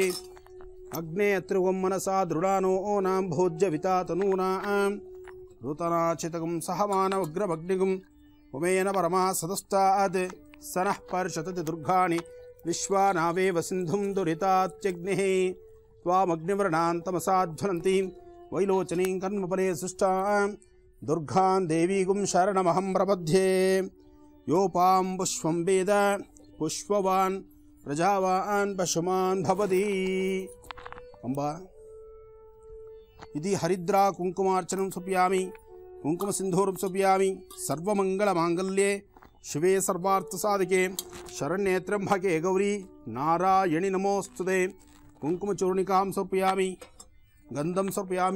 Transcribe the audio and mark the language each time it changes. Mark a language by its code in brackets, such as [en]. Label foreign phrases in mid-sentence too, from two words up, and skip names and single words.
[sa] ಅಗ್ನೇ ತ್ರಿವಂ ಮನಸಾ ದೃಢಾನೋ ನಾಂ ಭೋಜ್ಯವಿತಾ ತನೂನಾಂ ಋತನಾಚಿತಗಂ ಸಹಮಾನವಗ್ರಭಗ್ನಿಗುಂ ಉಮೇನ ಪರಮಾ ಸದಸ್ತಾದ್ ಸನಃ ಪರ್ಷತತಿ ದುರ್ಗಾಣಿ ವಿಶ್ವಾನಾವೇವ ಸಿಂಧುಂ ದುರಿತಾತ್ಯಗ್ನಿಃ ತ್ವಾಮಗ್ನಿವರ್ಣಾನ್ ತಮಸಾಜ್ವಲಂತೀಂ ವೈಲೋಚನೀಂ ಕರ್ಮಫಲೇ ಸೃಷ್ಟಾಂ ದುರ್ಗಾಂ ದೇವೀಗುಂ ಶರಣಮಹಂ ಪ್ರಪದ್ಯೆ. ಯೋಪಾಂ ಪುಷ್ಪಂ ವೇದ ಪುಷ್ಪವಾನ್ ಪ್ರಜಾವಾನ್ ಪಶುಮಾನ್ ಭವತಿ. ಅಂಬಾ ಇದಿ ಹರಿದ್ರಾ ಕುಂಕುಮಾರ್ಚನಂ ಸಮರ್ಪಯಾಮಿ. ಕುಂಕುಮ ಸಿಂಧೂರಂ ಸಮರ್ಪಯಾಮಿ. ಸರ್ವಮಂಗಳಮಾಂಗಲ್ಯೆ ಶಿವೆ ಸರ್ವಾರ್ಥಸಾಧಿಕೆ ಶರಣ್ಯೇ ತ್ರ್ಯಂಬಕೆ ಗೌರಿ ನಾರಾಯಣಿ ನಮೋಸ್ತುತೆ. ಕುಂಕುಮಚೂರ್ಣಿಕಾಂ ಸಮರ್ಪಯಾಮಿ. ಗಂಧಂ ಸಮರ್ಪಯಾಮಿ.